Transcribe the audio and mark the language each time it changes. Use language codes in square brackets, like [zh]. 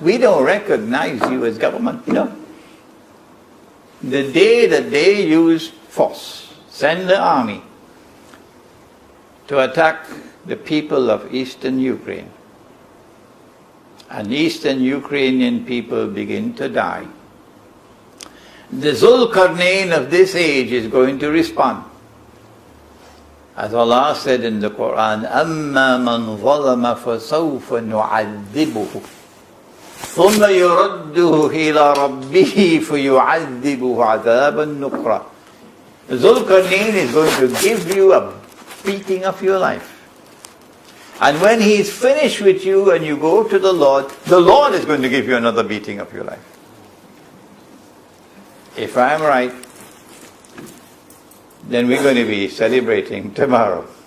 [en] We don't recognize you as government, you know. The day that they use force, send the army to attack the people of Eastern Ukraine, and Eastern Ukrainian people begin to die, the Zulkarnain of this age is going to respond. As Allah said in the Quran, [ar] أَمَّا مَنْ ظَلَمَ فَسَوْفَ نُعَذِّبُهُ ثُمَّ يُرَدُّهُ إِلَى رَبِّهِ فَيُعَذِّبُهُ عَذَابًا نُكْرًا. [en] Zulkarnain is going to give you a beating of your life. And when he is finished with you and you go to the Lord is going to give you another beating of your life. If I am right, then we're going to be celebrating tomorrow.